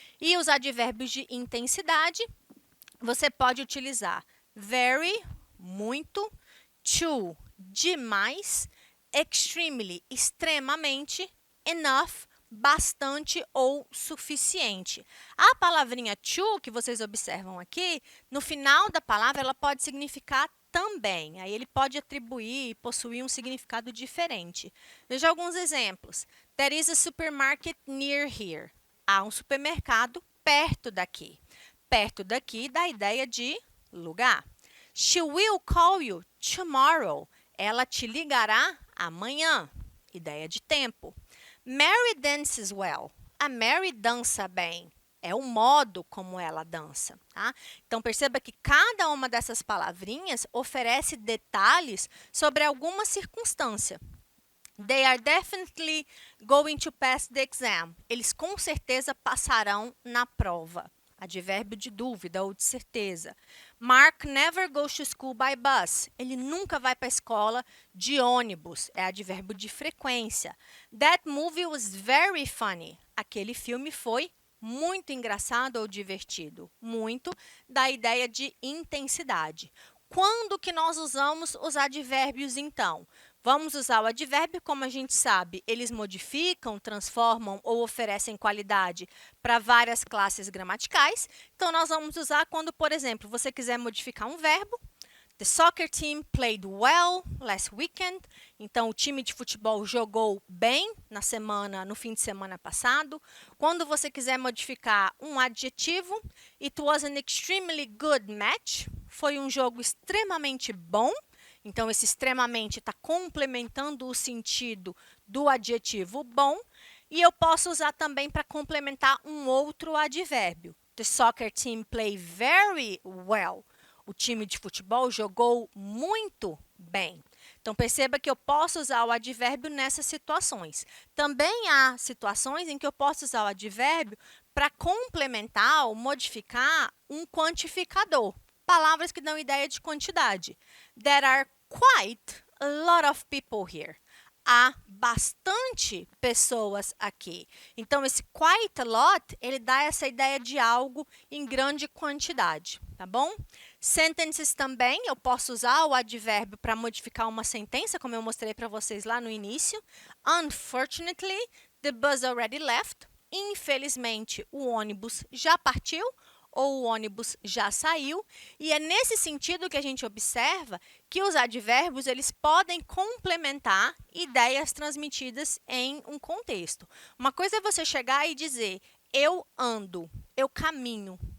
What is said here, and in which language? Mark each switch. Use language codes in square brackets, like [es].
[pt] E os advérbios de intensidade, você pode utilizar very, muito, to, demais, extremely, extremamente, enough, bastante ou suficiente. A palavrinha to, que vocês observam aqui, no final da palavra, ela pode significar também. Aí ele pode atribuir e possuir um significado diferente. Veja alguns exemplos. [en] There is a supermarket near here. [pt] Há um supermercado perto daqui. Perto daqui dá a ideia de lugar. [en] She will call you tomorrow. [pt] Ela te ligará amanhã. Ideia de tempo. [en] Mary dances well. [pt] A Mary dança bem. É o modo como ela dança, tá? Então, perceba que cada uma dessas palavrinhas oferece detalhes sobre alguma circunstância. [en] They are definitely going to pass the exam. [pt] Eles com certeza passarão na prova. Advérbio de dúvida ou de certeza. [en] Mark never goes to school by bus. [pt] Ele nunca vai para a escola de ônibus. É advérbio de frequência. [en] That movie was very funny. [pt] Aquele filme foi muito engraçado ou divertido. Muito da ideia de intensidade. Quando que nós usamos os advérbios, então? Vamos usar o advérbio, como a gente sabe, eles modificam, transformam ou oferecem qualidade para várias classes gramaticais. Então, nós vamos usar quando, por exemplo, você quiser modificar um verbo. [en] The soccer team played well last weekend. [pt] Então, o time de futebol jogou bem no fim de semana passado. Quando você quiser modificar um adjetivo, [en] it was an extremely good match. [pt] Foi um jogo extremamente bom. Então, esse extremamente está complementando o sentido do adjetivo bom. E eu posso usar também para complementar um outro advérbio. [en] The soccer team played very well. [pt] O time de futebol jogou muito bem. Então, perceba que eu posso usar o advérbio nessas situações. Também há situações em que eu posso usar o advérbio para complementar ou modificar um quantificador. Palavras que dão ideia de quantidade. [en] There are quite a lot of people here. [pt] Há bastante pessoas aqui. Então, esse quite a lot, ele dá essa ideia de algo em grande quantidade, tá bom? Sentences também, eu posso usar o advérbio para modificar uma sentença, como eu mostrei para vocês lá no início. [en] Unfortunately, the bus already left. [pt] Infelizmente, o ônibus já partiu ou o ônibus já saiu. E é nesse sentido que a gente observa que os advérbios eles podem complementar ideias transmitidas em um contexto. Uma coisa é você chegar e dizer, eu ando, eu caminho.